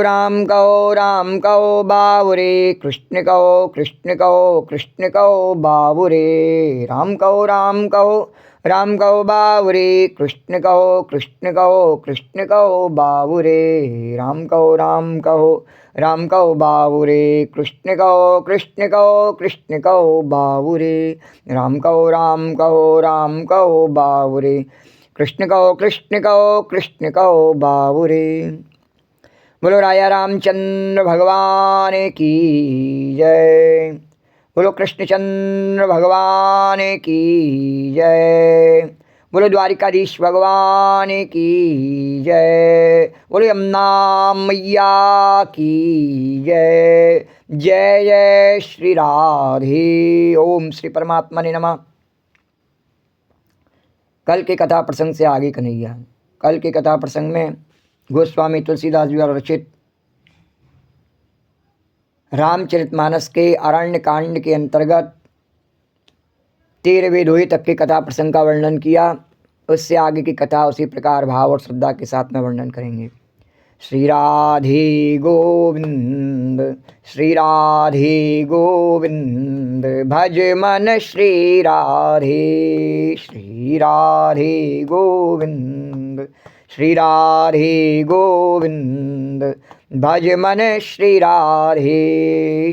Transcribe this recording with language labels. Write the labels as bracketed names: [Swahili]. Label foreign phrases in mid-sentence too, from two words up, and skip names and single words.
[Hindi] कहो बावरे कृष्ण कहो बावरे राम कहो बावरे कृष्ण कहो बावरे राम कहो बावरे कृष्ण कहो बावरे राम कहो बावरे कृष्ण कहो बावरे बोलो राजा रामचंद्र भगवान की जय। बोलो कृष्णचंद्र भगवान की जय। बोलो द्वारिकाधीश भगवान की जय। बोलो यमुना मैया की जय। जय जय श्री राधे। ओम श्री परमात्मा ने नमः। कल के कथा प्रसंग से आगे कन्हैया। कल के कथा प्रसंग में गोस्वामी तुलसीदास जी द्वारा रचित रामचरितमानस के अरण्य कांड के अंतर्गत 13वें दोहे तक के कथा प्रसंग का वर्णन किया। उससे आगे की कथा उसी प्रकार भाव और श्रद्धा के साथ में वर्णन करेंगे। श्री राधे गोविंद, श्री राधे गोविंद, भज मन श्री राधे। श्री राधे गोविंद, श्री राधे गोविंद, भज मन श्री राधे।